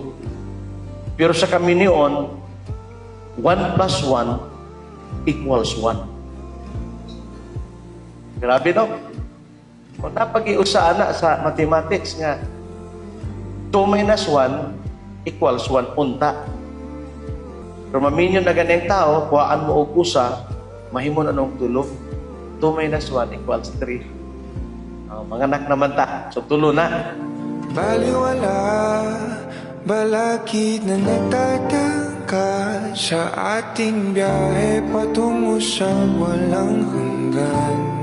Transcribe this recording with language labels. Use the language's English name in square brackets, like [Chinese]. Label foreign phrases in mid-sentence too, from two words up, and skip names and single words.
[Cebuano] Pero sa kami niyon, [English] 1 plus 1 equals 1. [Cebuano] Grabe no? Kung napag-iusa na sa mathematics nga, [English] 2 minus 1 equals 1 [Cebuano] unta. Pero maminyon na ganang tao, kuhaan mo og usa, mahimo na nung tulo. [English] 2 minus 1 equals 3. [Cebuano] Mga anak naman ta. So tulo na. [Filipino] Baliwala, balakid na nagtatangka sa ating biyahe patungo sa walang hanggan.